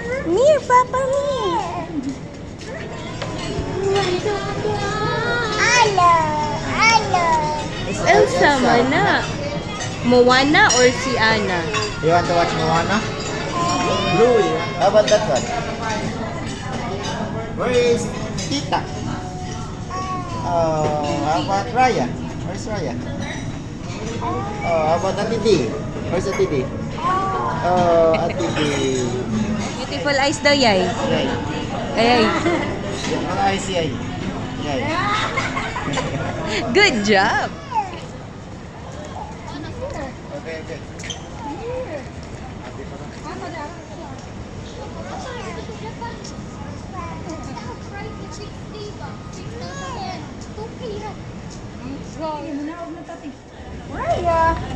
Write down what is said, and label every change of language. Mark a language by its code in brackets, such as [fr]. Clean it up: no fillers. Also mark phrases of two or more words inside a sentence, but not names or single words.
[en] Near, Papa, near. Is Elsa mana? Moana or si Anna? You want to watch Moana? Blue. How about that one? Where is Tita? How about Raya? Where's Raya? How about Atiti? Where's Atiti? Atiti. Beautiful eyes daw, yay. Yay. Ay. Mga eyes yay. Yay. Good job. Okay. Raya.